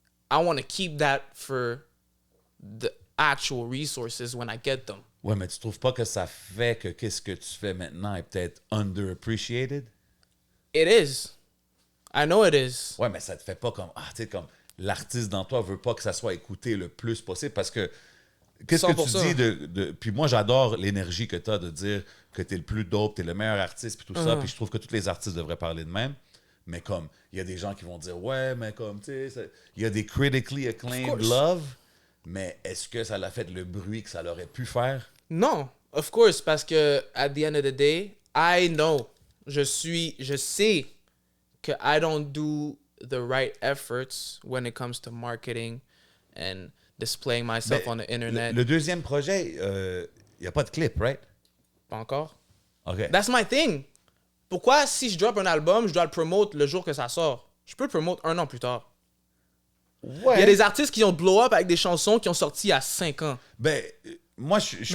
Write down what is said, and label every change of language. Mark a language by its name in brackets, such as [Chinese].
[English] I want to keep that for the actual resources when I get them. [French] Ouais, mais tu trouves pas que ça fait que qu'est-ce que tu fais maintenant est peut-être underappreciated? [English] It is. I know it is. [French] Ouais, mais ça te fait pas comme... Ah, tu sais, comme l'artiste dans toi veut pas que ça soit écouté le plus possible parce que... Qu'est-ce que tu [English] 100%. [French] dis Puis moi, j'adore l'énergie que tu as de dire que tu es le plus dope, tu es le meilleur artiste, puis tout ça. Puis je trouve que tous les artistes devraient parler de même. Mais comme, il y a des gens qui vont dire, ouais, mais comme, tu sais, il y a des [English] critically acclaimed course. [French] love, mais est-ce que ça l'a fait le bruit que ça l'aurait pu faire? [English] Non, of course, [French] parce que [English] at the end of the day, I know, [French] je sais que [English] I don't do the right efforts when it comes to marketing and displaying myself on the internet. [French] Le deuxième projet, il n'y a pas de clip, right? Pas encore. OK. [English] That's my thing. [French] Pourquoi, si je drop un album, je dois le promote le jour que ça sort? Je peux le promote 1 an plus tard. Ouais. Il y a des artistes qui ont blow up avec des chansons qui ont sorti il y a 5 ans. Ben, moi, je suis